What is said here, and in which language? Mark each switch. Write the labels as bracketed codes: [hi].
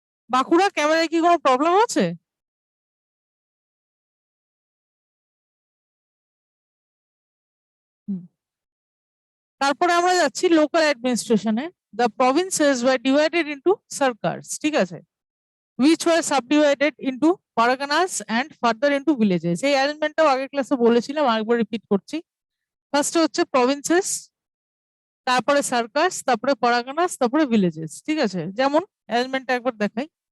[bn] বাঁকুড়া ক্যামেরায় কি কোনো প্রবলেম আছে? তারপরে আমরা যাচ্ছি local অ্যাডমিনিস্ট্রেশনে। [en] The provinces were divided into sarkars. [bn] ঠিক আছে, [en] which were subdivided into parganas and further into villages. [bn] এই অ্যারেঞ্জমেন্টটাও আগের ক্লাসে বলেছিলাম, আরেকবার রিপিট করছি। ফার্স্টে হচ্ছে প্রভিন্সেস, তারপরে সার্কাস, তারপরে পারাগানাস, তারপরে ভিলেজেস। ঠিক আছে, যেমন অ্যারেঞ্জমেন্টটা একবার দেখাই।